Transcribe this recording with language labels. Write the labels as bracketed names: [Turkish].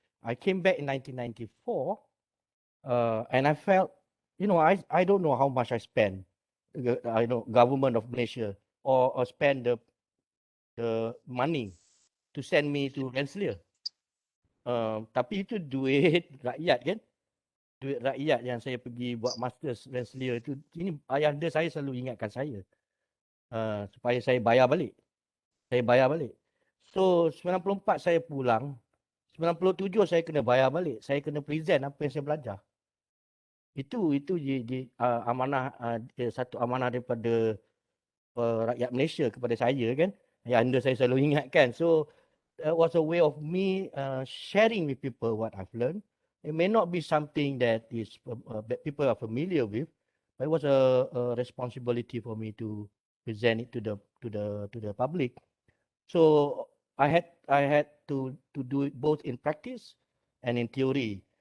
[English] I came back in 1994 and I felt, I don't know how much I spent, I know government of Malaysia or spend the money to send me to Rensselaer. [Malay] Tapi itu duit rakyat kan? Duit rakyat yang saya pergi buat masters Rensselaer itu. Ini ayahanda saya selalu ingatkan saya. Supaya saya bayar balik. So 94 saya pulang. 97 saya kena bayar balik. Saya kena present apa yang saya belajar. Itu amanah, satu amanah daripada rakyat Malaysia kepada saya kan. Ayahanda saya selalu ingatkan. [English] So that was a way of me sharing with people what I've learned. It may not be something that that people are familiar with, but it was a responsibility for me to present it to the public. So I had to do it both in practice and in theory.